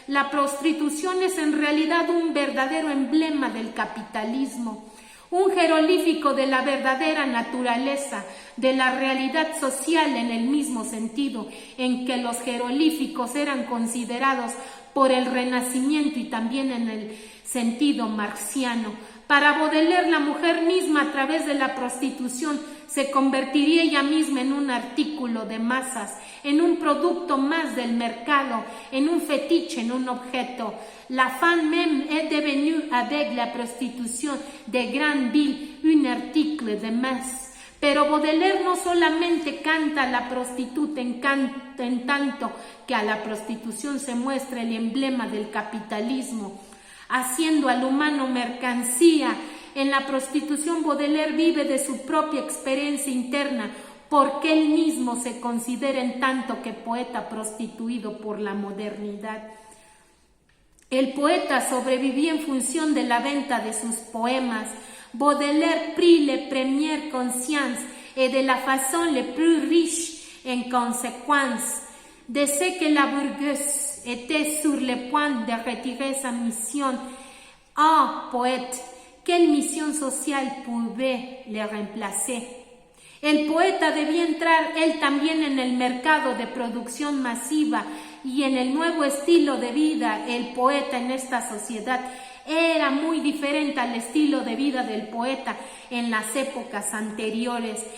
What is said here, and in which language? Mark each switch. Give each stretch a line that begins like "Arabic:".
Spanish: La prostitución es en realidad un verdadero emblema del capitalismo, un jeroglífico de la verdadera naturaleza, de la realidad social en el mismo sentido en que los jeroglíficos eran considerados por el Renacimiento y también en el sentido marxiano. Para Baudelaire, la mujer misma a través de la prostitución se convertiría ella misma en un artículo de masas, en un producto más del mercado, en un fetiche, en un objeto.
French: La femme même est devenue avec la prostitution de grande ville un article de masse.
Spanish: Pero Baudelaire no solamente canta a la prostituta en tanto que a la prostitución se muestra el emblema del capitalismo, haciendo al humano mercancía. En la prostitución Baudelaire vive de su propia experiencia interna, porque él mismo se considera en tanto que poeta prostituido por la modernidad. El poeta sobrevivía en función de la venta de sus poemas.
French: Baudelaire prit les premières consciences et de la façon le plus riche en conséquence de ce que la bourgeoisie était sur le point de retirer sa mission. Ah, poète, quelle mission sociale pouvait le remplacer?
Spanish: El poeta debía entrar él también en el mercado de producción masiva y en el nuevo estilo de vida. El poeta en esta sociedad era muy diferente al estilo de vida del poeta en las épocas anteriores.